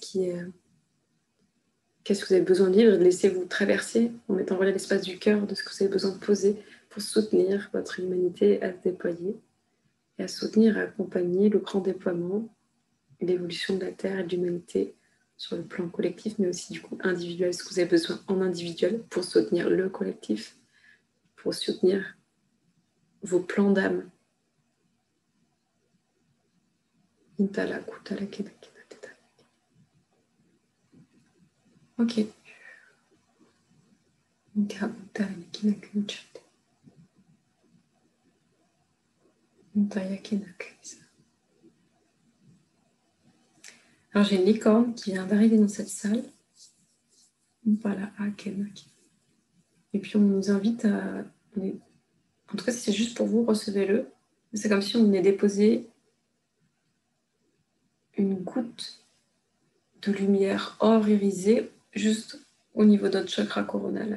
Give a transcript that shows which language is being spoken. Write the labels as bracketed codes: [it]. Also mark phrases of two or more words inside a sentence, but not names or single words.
[fr] que vous avez besoin de vivre et de laisser vous traverser en mettant voilà l'espace du cœur de ce que vous avez besoin de poser pour soutenir votre humanité à se déployer et à soutenir, à accompagner le grand déploiement et l'évolution de la Terre et de l'humanité sur le plan collectif, mais aussi du coup individuel, ce que vous avez besoin en individuel pour soutenir le collectif, pour soutenir vos plans d'âme. Intala kutala kena kena teta. Ok. Inka utala kena kena chate. Intaya kena kena. Alors j'ai une licorne qui vient d'arriver dans cette salle. Voilà, et puis on nous invite à... En tout cas, si c'est juste pour vous, recevez-le. C'est comme si on venait déposer une goutte de lumière or irisée juste au niveau de notre chakra coronal.